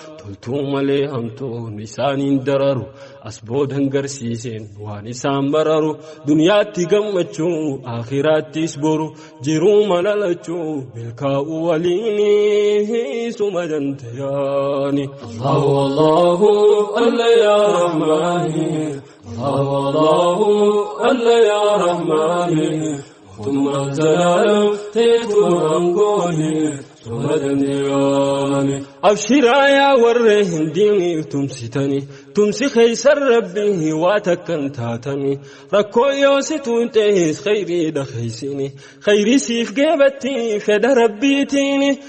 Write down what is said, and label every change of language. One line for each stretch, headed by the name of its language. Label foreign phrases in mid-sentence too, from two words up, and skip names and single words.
Oromo: Toltuu malee hamtuun isaaniin dararu, as boodan garsiiseen waan isaan bararu. Duniyaatti gammachuu, aakhiraattis boru, jiruu malalachuu, milkaa'u waliini suma dandeyaani.
Arabic: الله، الله، الله يا رحماني. الله، الله، الله يا رحماني.
Oromo: Mootummaan zalaalam teetuma aangooni, suma dandeyaani. Abshiraa yaa warra hin diiniif tumsitani, tumsi keeysan Rabbii waa takkan taatani. Rakkoo yoo si tuuntees khayrii dhakeeysini, khayrii siif geebatti fedha Rabbiitini.